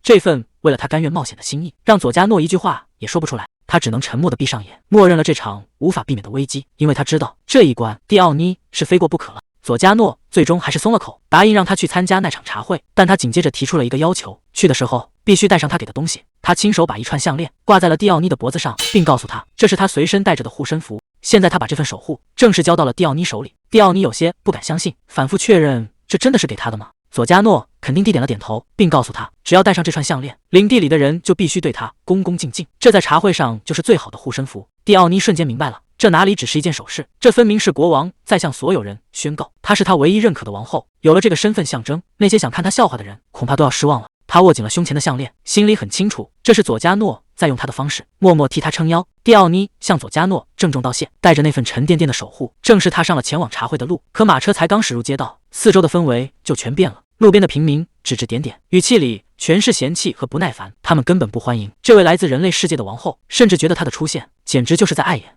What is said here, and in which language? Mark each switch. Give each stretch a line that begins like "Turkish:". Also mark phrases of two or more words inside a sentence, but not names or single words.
Chinese: 這份為了他甘願冒險的心意，讓佐加諾一句話也說不出來。他只能沉默地閉上眼，默認了這場無法避免的危機，因為他知道這一關蒂奧妮是非過不可了。佐加諾最終還是鬆了口，答應讓他去參加那場茶會，但他緊接着提出了一個要求，去的時候必須帶上他給的東西。他親手把一串項鏈掛在了蒂奧妮的脖子上，並告訴他這是他隨身帶着的護身符。現在他把這份守護正式交到了蒂奧妮手裡。蒂奧妮有些不敢相信，反覆確認這真的是給他的嗎？佐加諾肯定地點了點頭，並告訴他只要戴上這串項鏈，領地裡的人就必須對他恭恭敬敬，這在茶會上就是最好的護身符。蒂奧妮瞬間明白了，這哪裡只是一件首飾，這分明是國王在向所有人宣告，她是他唯一認可的王後。有了這個身份象徵，那些想看他笑話的人恐怕都要失望了。他握緊了胸前的項鏈，心裡很清楚，這是佐加諾在用他的方式默默替他撐腰。蒂奧妮向佐加諾鄭重道謝，帶着那份沉甸甸的守護，正式踏上了前往茶會的路。可馬車才剛駛入街道，四周的氛圍就全變了。路邊的平民指指點點，語氣裡全是嫌棄和不耐煩，他們根本不歡迎這位來自人類世界的王後，甚至覺得她的出現簡直就是在礙眼。